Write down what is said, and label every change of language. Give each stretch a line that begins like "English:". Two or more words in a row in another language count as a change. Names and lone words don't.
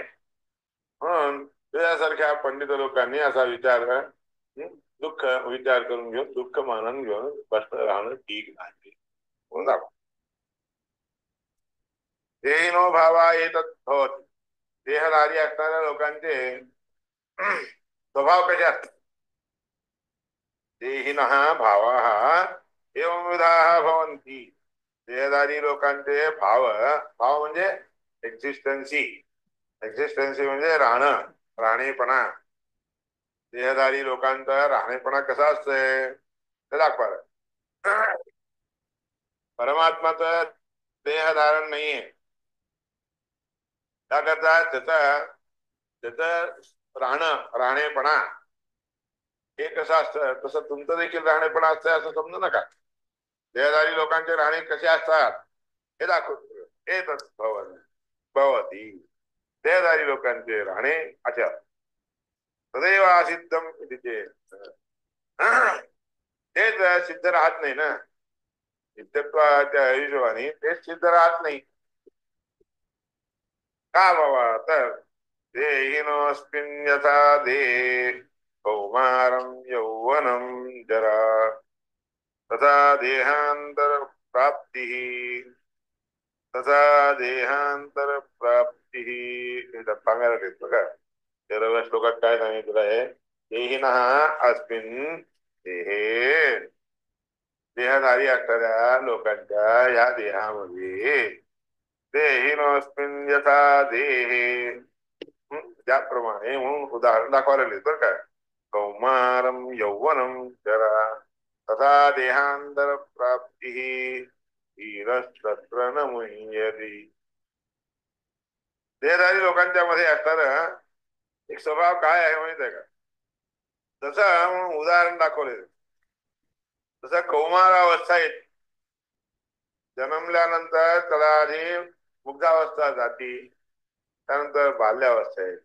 Marathi: म्हणून तुझ्यासारख्या पंडित लोकांनी असा विचार विचार करून घेऊन दुःख मानून घेऊन स्पष्ट राहणं ठीक नाही.
Sanskrit: देहिनो भावा येतच भवति,
Marathi: देहधारी असणाऱ्या लोकांचे स्वभाव कसे असतात.
Sanskrit: देहिनः भावाः एवंविधाः भवन्ति,
Marathi: देहधारी लोकांचे भाव म्हणजे एक्झिस्टन्सी म्हणजे राहणं, राहणेपणा. देहधारी लोकांचा राहणेपणा कसा असतंय ते दाखवा. परमात्माचं देह धारण नाहीये. त्याकरता त्याचं राहणेपणा हे कसं असतं, तसं तुमचं देखील राहणेपणा असतं असं समजू नका. देहधारी लोकांचे राहणे कसे असतात हे दाखवतो.
Sanskrit: एतत् भवती
Marathi: देहधारी लोकांचे राहणे अशा तदैव असिद्धम तेच सिद्ध राहत नाही ना. नित्यत्वाच्या हिशोबाने तेच सिद्ध राहत नाही का बाबा.
Sanskrit: तर देहिनोऽस्मिन् यथा देहे कौमारं यौवनं जरा तथा देहांतर प्राप्तिः तथा देहांतर प्राप्तिः.
Marathi: सांगायला घेत बघा 13व्या श्लोकात काय सांगितलं आहे.
Sanskrit: देहिनः अस्मिन् देहे
Marathi: देहधारी असणाऱ्या लोकांच्या या देहामध्ये
Sanskrit: देहिनोऽस्मिन् यथा देहे
Marathi: ज्याप्रमाणे म्हणून उदाहरण दाखवायला लागले बरं का.
Sanskrit: कौमारम यौवनम जरा तथा देहांतर प्राप्ती धीरस्तत्र न मुह्यति.
Marathi: देहधारी लोकांच्या मध्ये असणारा एक स्वभाव काय आहे माहित आहे का. तसं उदाहरण दाखवले. तसं कौमारावस्था येते. जन्मल्यानंतर त्याला आधी मुग्धावस्था जाती, त्यानंतर बाल्यावस्था येते.